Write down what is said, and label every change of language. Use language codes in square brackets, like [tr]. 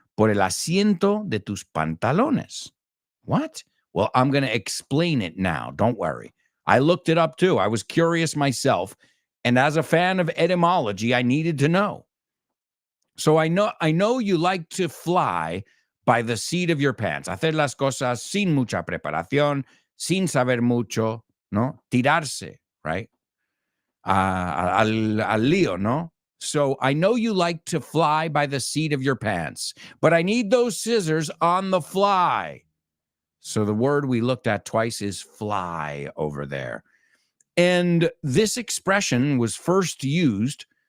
[es] Por el asiento de tus pantalones. [en] What? Well, I'm going to explain it now. Don't worry. I looked it up too. I was curious myself. And as a fan of etymology, I needed to know. So I know you like to fly by the seat of your pants. [es] Hacer las cosas sin mucha preparación, sin saber mucho, ¿no? Tirarse, right? Al lío, no? [en] So I know you like to fly by the seat of your pants, but I need those scissors on the fly. So the word we looked at twice is fly over there. And this expression was first used